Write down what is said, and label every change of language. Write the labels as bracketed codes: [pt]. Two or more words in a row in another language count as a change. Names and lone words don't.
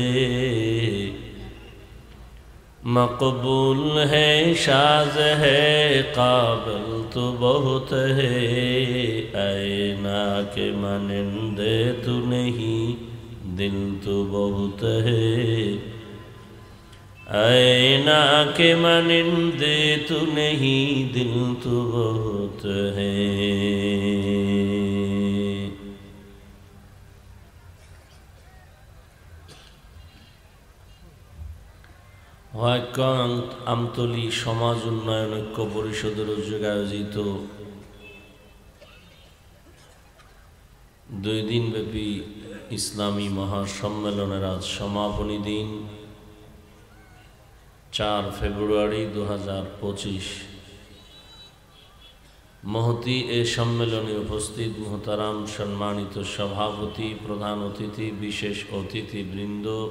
[ur] مقبول ہے شاذ ہے قابل تو بہت ہے اینا کے مانندے تو نہیں دل تو بہت ہے اینا کے مانندے تو نہیں دل تو بہت ہے [bn] আমতলী সমাজ উন্নয়ন ঐক্য পরিষদের উদ্যোগে আয়োজিত 2 দিনব্যাপী ইসলামী মহাসম্মেলনের আজ সমাপনী দিন 4 ফেব্রুয়ারি 2025 মহতী এ সম্মেলনে উপস্থিত মুহতারাম সম্মানিত সভাপতি প্রধান অতিথি বিশেষ অতিথিবৃন্দ